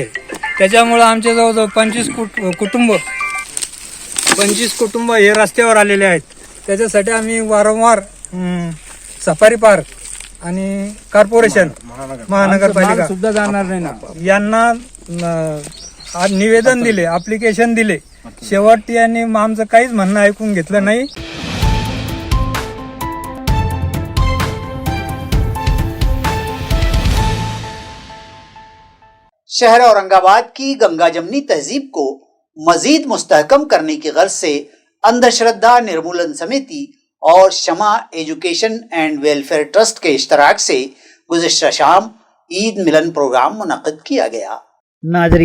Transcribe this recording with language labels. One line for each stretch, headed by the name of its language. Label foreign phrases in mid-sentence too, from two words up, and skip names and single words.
Marathi: त्याच्यामुळं आमचे जवळजवळ 25 कुटुंब हे रस्त्यावर आलेले आहेत। त्याच्यासाठी आम्ही वारंवार सफारी पार्क आणि कॉर्पोरेशन महानगरपालिका सुद्धा जाणार नाही ना यांना आज निवेदन दिले, ॲप्लिकेशन दिले, शेवट यांनी आमचं काहीच म्हणणं ऐकून घेतलं नाही।
Urdu: شہر اورنگ آباد کی گنگا جمنی تہذیب کو مزید مستحکم کرنے کی غرض سے اندھ شردھا نرمولن سمیتی اور شمع ایجوکیشن اینڈ ویلفیئر ٹرسٹ کے اشتراک سے گزشتہ شام عید ملن پروگرام منعقد کیا گیا۔